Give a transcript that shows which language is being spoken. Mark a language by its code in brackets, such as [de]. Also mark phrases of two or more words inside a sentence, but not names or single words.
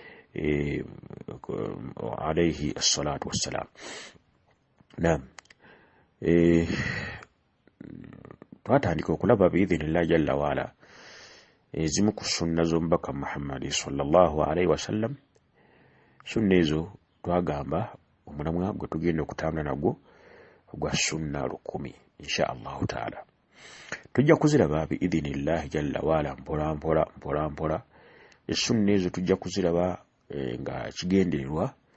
[ar] عليه الصلاة والسلام نعم [lg] twatandika okulaba [ar] بإذن الله جل وعلا [lg] ezimu ku sunna z'omubaka Muhammad [ar] صلى الله عليه وسلم [lg] sunna ezo twagamba omulamwa gwe tugenda okutambula nagwo gwa sunna 10 [ar] إن شاء الله تعالى [lg] tujja kuziraba [ar] بإذن الله جل وعلا [lg] mpola mpola esunna ezo tujja kuziraba nga kigendererwa